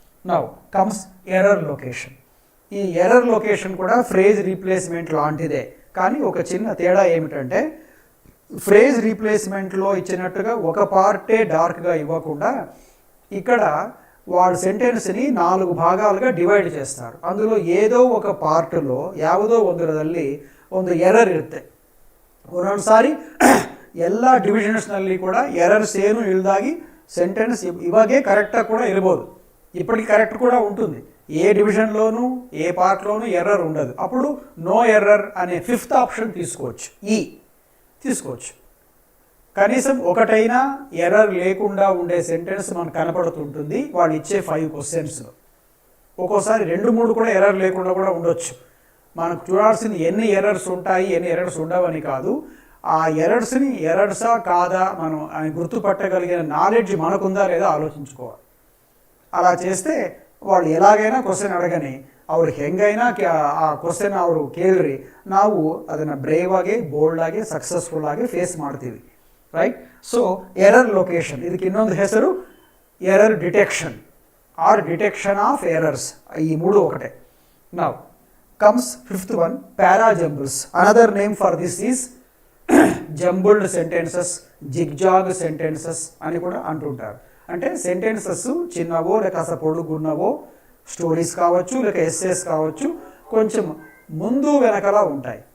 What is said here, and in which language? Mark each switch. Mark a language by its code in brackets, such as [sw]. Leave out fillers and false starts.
[en] Now comes error location. [te] ఈ error location కూడా phrase replacement లాంటిదే, కానీ ఒక చిన్న తేడా ఏమిటంటే ఫ్రేజ్ రీప్లేస్మెంట్లో ఇచ్చినట్టుగా ఒక పార్టే డార్క్గా ఇవ్వకుండా ఇక్కడ వాడు సెంటెన్స్ని 4 ಭಾಗలుగా ಡಿವೈಡ್ చేస్తారు. అందులో ఏదో ఒక పార్ట్లో [kn] ಯಾವುದೋ ಒಂದರಲ್ಲಿ ಒಂದು ಎರರ್ ಇರುತ್ತೆ. ಒಂದೊಂದ್ಸಾರಿ ಎಲ್ಲ ಡಿವಿಷನ್ಸ್ನಲ್ಲಿ ಕೂಡ ಎರರ್ಸ್ ಏನು ಇಲ್ದಾಗಿ ಸೆಂಟೆನ್ಸ್ ಇವಾಗೆ ಕರೆಕ್ಟಾಗಿ ಕೂಡ ಇರ್ಬೋದು, [te] ఇప్పటికి కరెక్ట్ కూడా ఉంటుంది. ఏ డివిజన్లోనూ ఏ పార్ట్లోనూ ఎర్రర్ ఉండదు. అప్పుడు నో ఎర్రర్ అనే 5th ఆప్షన్ తీసుకోవచ్చు, తీసుకోవచ్చు. కనీసం ఒకటైనా ఎర్రర్ లేకుండా ఉండే సెంటెన్స్ మనకు కనపడుతుంటుంది వాళ్ళు ఇచ్చే 5 క్వశ్చన్స్లో. ఒక్కోసారి 2-3 కూడా ఎర్రర్ లేకుండా కూడా ఉండొచ్చు. మనకు చూడాల్సింది ఎన్ని ఎర్రర్స్ ఉంటాయి, ఎన్ని ఎర్రర్స్ ఉండవని కాదు, ఆ ఎర్రర్స్ని ఎర్రర్సా కాదా మనం గుర్తుపట్టగలిగిన నాలెడ్జ్ మనకుందా లేదా ఆలోచించుకోవాలి. అలా చేస్తే వాళ్ళు ఎలాగైనా [kn] ಕ್ವಶನ್ ಅಡಗನೆ ಅವ್ರು ಹೆಂಗೈನಾ ಆ ಕ್ವಶನ್ ಅವರು ಕೇಳ್ರಿ, ನಾವು ಅದನ್ನು ಬ್ರೇವ್ ಆಗಿ ಬೋಲ್ಡ್ ಆಗಿ ಸಕ್ಸಸ್ಫುಲ್ ಆಗಿ ಫೇಸ್ ಮಾಡ್ತೀವಿ. ರೈಟ್. ಸೊ ಎರರ್ ಲೊಕೇಶನ್, ಇದಕ್ಕೆ ಇನ್ನೊಂದು ಹೆಸರು error detection R detection of errors. [te] ಈ 3 ఒకటే. [en] now comes 5th one, [te] para jumbles. [en] another name for this is jumbled sentences, zigzag sentences [te] అని కూడా అంటుంటారు. అంటే సెంటెన్సెస్ చిన్నవో లేక కాస్త పొడుగున్నవో, స్టోరీస్ కావచ్చు లేక ఎస్సేస్ కావచ్చు, కొంచెం ముందు వెనకలా ఉంటాయి.